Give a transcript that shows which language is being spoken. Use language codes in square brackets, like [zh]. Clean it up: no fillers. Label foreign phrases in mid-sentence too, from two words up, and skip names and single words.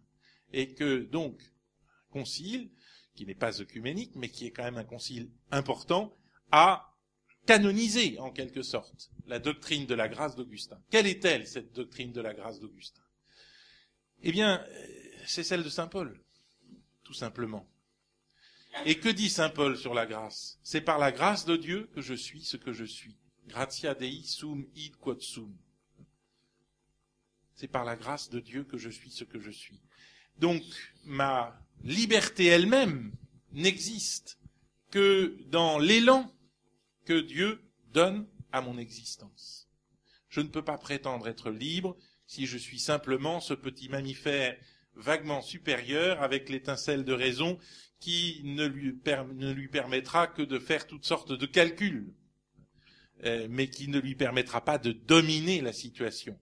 [fr] Et que donc, concile, qui n'est pas œcuménique, mais qui est quand même un concile important, a canonisé en quelque sorte la doctrine de la grâce d'Augustin. Quelle est-elle, cette doctrine de la grâce d'Augustin? Eh bien, c'est celle de saint Paul, tout simplement. Et que dit saint Paul sur la grâce? C'est par la grâce de Dieu que je suis ce que je suis. [la] Gratia Dei sum id quod sum. [fr] C'est par la grâce de Dieu que je suis ce que je suis. Donc, ma liberté elle-même n'existe que dans l'élan que Dieu donne à mon existence. Je ne peux pas prétendre être libre si je suis simplement ce petit mammifère vaguement supérieur avec l'étincelle de raison qui ne lui permettra que de faire toutes sortes de calculs, mais qui ne lui permettra pas de dominer la situation.